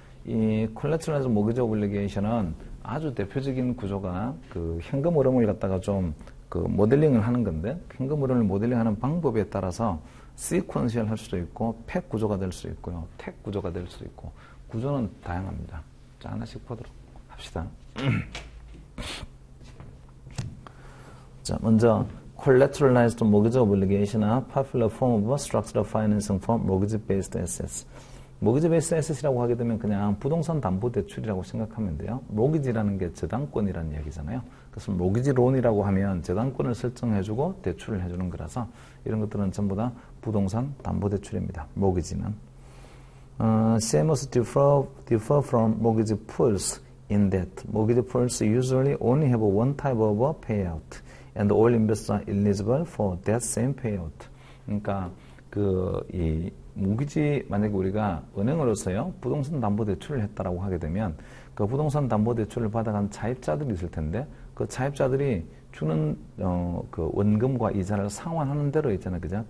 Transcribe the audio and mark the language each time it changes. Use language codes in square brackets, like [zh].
[ko] 이 Collateralized Mortgage Obligation은 아주 대표적인 구조가 그 현금 흐름을 갖다가 좀 그 모델링을 하는 건데 현금 흐름을 모델링하는 방법에 따라서 시퀀셜 할 수도 있고 팩 구조가 될 수도 있고요. 택 구조가 될 수도 있고 구조는 다양합니다. 자, 하나씩 보도록 합시다. 자, 먼저 [en] collateralized mortgage obligation은 popular form of structured financing for mortgage-based assets. [ko] mortgage-based asset이라고 하게 되면 그냥 부동산 담보 대출이라고 생각하면 돼요. mortgage라는 게 저당권이라는 이야기잖아요. 그래서 mortgage loan이라고 하면 저당권을 설정해주고 대출을 해주는 거라서 이런 것들은 전부 다 부동산 담보 대출입니다. mortgage는. [en] CMOs differ from mortgage pools in that mortgage pools usually only have one type of payout. And all investors are eligible for that same payout. [ko] 그러니까 이 모기지 만약에 우리가 은행으로서요 부동산 담보 대출을 했다라고 하게 되면 그 부동산 담보 대출을 받아간 차입자들이 있을 텐데 그 차입자들이 주는 그 원금과 이자를 상환하는 대로 있잖아요, 그죠?